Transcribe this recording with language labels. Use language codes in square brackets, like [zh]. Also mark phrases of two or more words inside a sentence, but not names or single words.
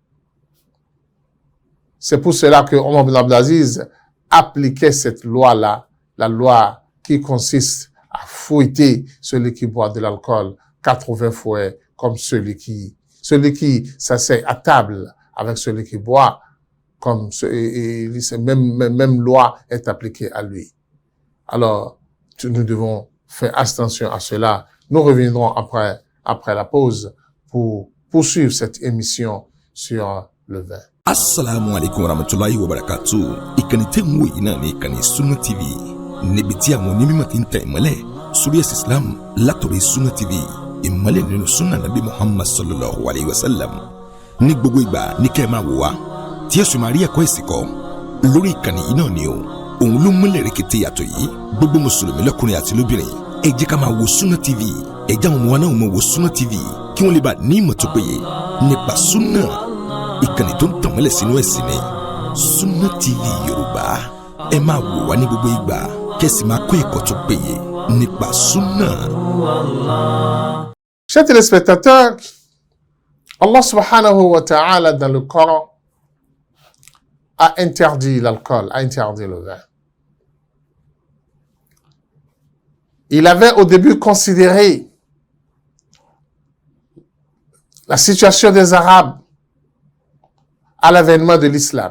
[fr] C'est pour cela que Omar ibn Abdul Aziz appliquait cette loi-là, la loi qui consiste à fouetter celui qui boit de l'alcool 80 fois comme celui qui s'assied à table avec celui qui boit, comme même loi est appliquée à lui. Alors, nous devons faire attention à cela. Nous reviendrons après la pause pour poursuivre cette émission sur le vin. [ar] السلام عليكم ورحمة الله وبركاته. [yo] Ìkànnì tẹ́ ń wò yìí náà ní ìkànnì Sunna TV. Níbi tí àwọn onímọ̀ ti ń tẹ ìmọ́lẹ̀ sórí ẹ̀sìn Islam látọ̀rí Sunna TV. Ìmọ́lẹ̀ nínú Sunna Nabi Muhammad [ar] صلى الله عليه وسلم. [yo] Ní gbogbo ìgbà ní kẹ́ ẹ máa wò wá. Tí ẹ sì máa rí ẹ̀kọ́ ẹ̀sìn kọ́. Lórí ìkànnì yìí náà ni o. Òun ló múlẹ̀ rẹ̀kẹ̀tẹ̀ yàtọ̀ yìí. Gbogbo mùsùlùmí lọ́kùnrin àti lóbìnrin. Ẹ jẹ́ ká máa wo Sunna TV. Ẹ jẹ́ àwọn ọmọ wa náà máa wo Sunna TV. Kí wọ́n lè bá ní ìmọ̀ tó péye nípa Sunna. Ìkànnì tó ń tàn mọ́lẹ̀ sínú ẹ̀sìn ni Sunna TV Yorùbá. Ẹ máa wò wá ní gbogbo ìgbà kẹ́sì máa kọ́ ẹ̀kọ́ tó péye nípa Sunna. [fr] Chers téléspectateurs, [ar] الله سبحانه وتعالى [fr] dans le Coran a interdit l'alcool, a interdit le vin. Il avait au début considéré la situation des Arabes à l'avènement de l'islam.